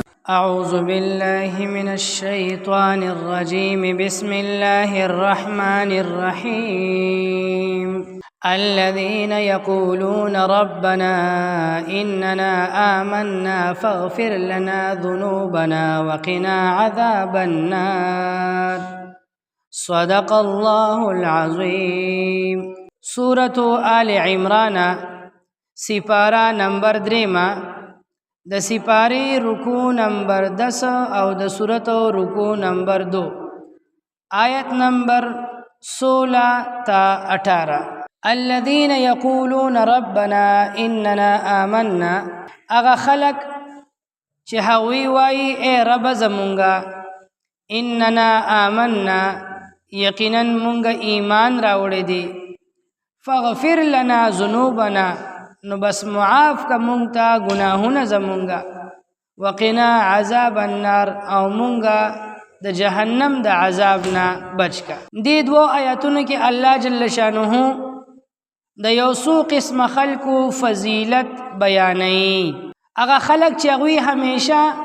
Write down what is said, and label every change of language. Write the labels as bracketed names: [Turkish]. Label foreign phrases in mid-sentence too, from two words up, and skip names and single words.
[Arabic] أعوذ بالله من الشيطان الرجيم بسم الله الرحمن الرحيم الذين يقولون ربنا إننا آمنا فاغفر لنا ذنوبنا وقنا عذاب النار صدق الله العظيم سورة آل عمران [Pashto] سپارہ نمبر 3 د سپاری رکو نمبر 10 او د سورت رکو نمبر 2 آیت نمبر 16 تا 18 الذين [Arabic] يقولون ربنا اننا آمنا [Pashto] اغا خلق چې هغوی وایي اے رب زمونږه [Arabic] اننا آمنا [Pashto] یقینا مونږ ایمان راوړی دی [Arabic] فاغفر لنا ذنوبنا [Pashto] نو بس معاف کا مونږ ته ګناهونه زمونږه [Arabic] وقنا عذاب النار [Pashto] او مونږه د جهنم د عذاب نه بچ کا دې دوه آیاتونو کې [Arabic] الله جل شانه [Pashto] د یو څو قسم خلقو فضیلت بیانوي هغه خلق چې هغوی همیشه